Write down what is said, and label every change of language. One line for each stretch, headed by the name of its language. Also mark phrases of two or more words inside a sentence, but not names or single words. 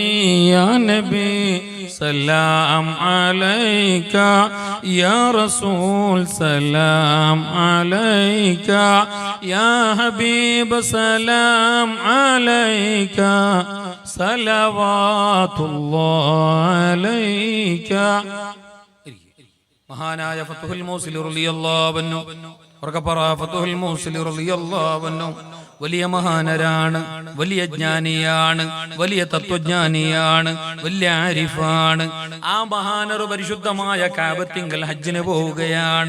Arabic: يا نبي سلام عليك، يا رسول سلام عليك، يا حبيب سلام عليك، صلوات الله عليك.
Malayalam: മഹാനായ ഫത്ഹുൽ മൗസിലി
Arabic: رضي الله عنه
Malayalam: ഫത്ഹുൽ മൗസിലി
Arabic: رضي الله عنه
Malayalam: വലിയ മഹാനരാണ്, വലിയ ജ്ഞാനിയാണ്, വലിയ തത്വജ്ഞാനിയാണ്, വലിയ ആരിഫാണ്. ആ മഹാനർ പരിശുദ്ധമായ കഅബത്തിങ്കൽ ഹജ്ജിന് പോവുകയാണ്.